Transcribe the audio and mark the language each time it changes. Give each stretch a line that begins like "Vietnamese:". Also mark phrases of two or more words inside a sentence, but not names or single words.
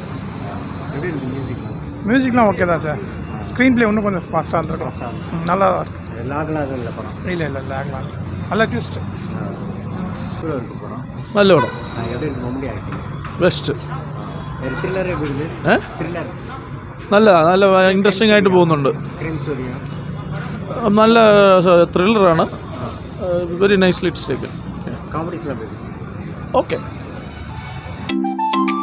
Tamil: எப்படி இருக்கு மியூசிக்லாம்? மியூசிக்லாம் ஓகே தான் சார்.
English: screen play
Tamil: இன்னும் கொஞ்சம் ஃபாஸ்ட்டாக இருந்திருக்கும். ஃபஸ்ட்டாக நல்லா தான் இருக்குது. லாக்லாம் எதுவும் இல்லை படம்? இல்லை லேக்லாம் நல்ல ட்விஸ்ட்டு. சூப்பராக இருக்கு படம். நல்ல படம். எப்படி இருக்கு மம்முட்டி ஆக்டிங்? பெஸ்ட்டு. த்ரில்லர் எப்படி இருக்கு? த்ரில்லர்
Malayalam: നല്ല ഇൻട്രസ്റ്റിംഗ് ആയിട്ട് പോകുന്നുണ്ട്.
English: crime story?
Malayalam: നല്ല ത്രില്ലറാണ്.
English: very nicely it's taken.
Malayalam: കോമഡീസ് ഓക്കെ.